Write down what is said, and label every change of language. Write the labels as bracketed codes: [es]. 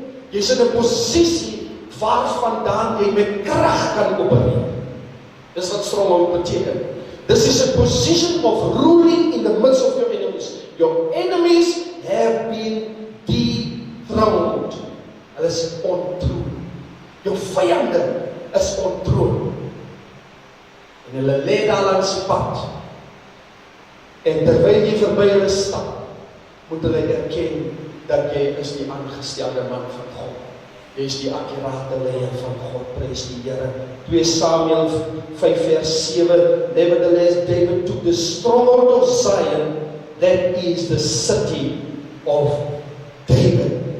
[af] Jy's in 'n posisie waarvandaan jy met krag kan opereer. Dis wat stronghold beteken. [en] This is a position of ruling in the midst of your enemies. Your enemies have been dethroned. [af] Hulle is ontroon. Jou vyande is ontroon. En hulle lê daar langs die pad. En terwyl jy verby hulle stap, moet hulle erken dat jy is die aangestelde man van God. Jy is die akkurate leier van God, prys die Here. [en] 2 Samuel 5 vers 7, nevertheless David took the stronghold of Zion, that is the city of David.